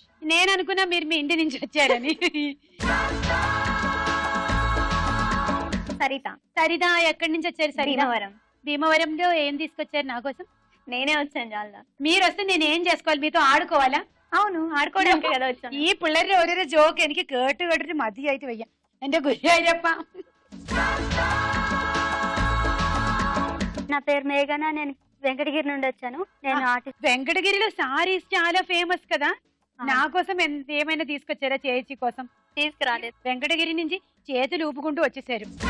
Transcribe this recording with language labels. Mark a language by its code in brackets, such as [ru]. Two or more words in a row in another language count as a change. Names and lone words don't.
[te] నేను అనుకున్నా మీరు మీ ఇంటి నుంచి వచ్చారని. సరిత ఎక్కడి నుంచి వచ్చారు? భీమవరం. భీమవరంలో ఏం తీసుకొచ్చారు నా కోసం? నేనే వచ్చాను. చాలా మీరు వస్తే నేను ఏం చేసుకోవాలి? మీతో ఆడుకోవాలా? అవును, ఆడుకోవడానికి కదా వచ్చాను. [ml] ഈ പിള്ളേരുടെ ഓരോരോ ജോക്ക് എനിക്ക് കേട്ട് കേട്ടിട്ട് മതിയായിട്ട് വയ്യ. എന്റെ ഗുരുവായൂരപ്പ. [te] నా పేరు మేఘన. నేను వెంకటగిరి నుండి వచ్చాను. నేను ఆర్టిస్ట్. వెంకటగిరిలో సారీస్ చాలా ఫేమస్ కదా, నా కోసం ఏమైనా తీసుకొచ్చారా? చేతి కోసం తీసుకురాలేదు. వెంకటగిరి నుంచి చేతులు ఊపుకుంటూ వచ్చేసారు.